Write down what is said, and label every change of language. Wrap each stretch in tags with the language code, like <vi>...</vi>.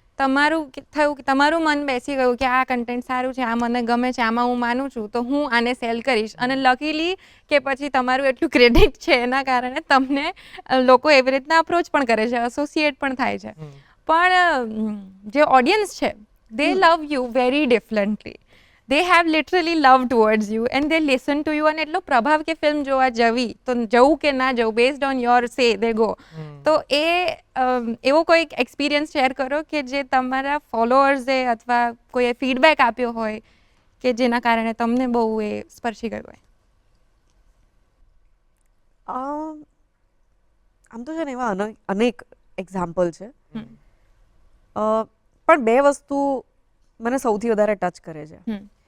<gu>તમારું થયું કે તમારું મન બેસી ગયું કે આ કન્ટેન્ટ સારું છે, આ મને ગમે છે, આમાં હું માનું છું, તો હું આને સેલ કરીશ. અને લકીલી કે પછી તમારું એટલું ક્રેડિટ છે એના કારણે તમને લોકો એવી રીતના અપ્રોચ પણ કરે છે, એસોસિએટ પણ થાય છે. પણ જે ઓડિયન્સ છે</gu> <en>They love you very differently. they have literally love towards you and they listen to you.</en> <gu>અને એટલો પ્રભાવ કે ફિલ્મ જોવા જવી તો જવું કે ના જવું</gu> <en>based on your say they go.</en> <gu>તો એ એવો કોઈ એક્સપિરિયન્સ શેર કરો કે જે તમારા ફોલોઅર્સે અથવા કોઈએ ફીડબેક આપ્યો હોય કે જેના કારણે તમને બહુ એ સ્પર્શી ગયું હોય. આમ તો છે ને એવા અનેક એક્ઝામ્પલ છે, પણ બે વસ્તુ મને સૌથી વધારે ટચ કરે છે.</gu>